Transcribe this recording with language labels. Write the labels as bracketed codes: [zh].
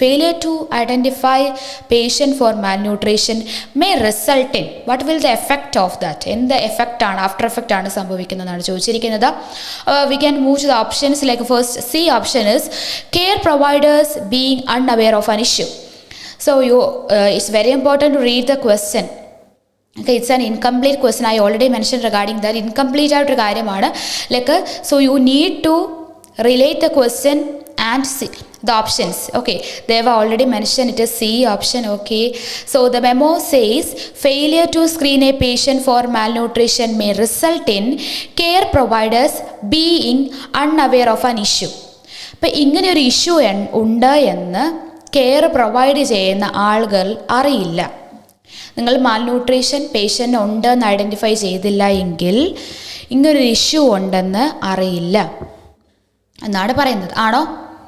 [en] Failure to identify patient for malnutrition may result in what will the effect of that? [ml] എന്ത് എഫക്റ്റാണ്, after effect ആണ് സംഭവിക്കുന്നതാണ് ചോദിച്ചിരിക്കുന്നത്. [en] We can move to the options. Like first C option is care providers being unaware of an issue. So it's very important to read the question. Okay, it's an incomplete question. I already mentioned regarding that. [ml] Incomplete ആയിട്ടൊരു കാര്യമാണ്. [en] Like, so you need to relate the question and see the options. Okay, they have already mentioned it is C option. Okay, so the memo says failure to screen a patient for malnutrition may result in care providers being unaware of an issue. [ml] അപ്പം ഇങ്ങനെ ഒരു issue ഉണ്ട് എന്ന് care provide ചെയ്യുന്ന ആളുകൾ അറിയില്ല. നിങ്ങൾ malnutrition patient ഉണ്ടെന്ന് ഐഡൻറ്റിഫൈ ചെയ്തില്ല എങ്കിൽ ഇങ്ങനൊരു ഇഷ്യൂ ഉണ്ടെന്ന് അറിയില്ല എന്നാണ് പറയുന്നത്. ആണോ?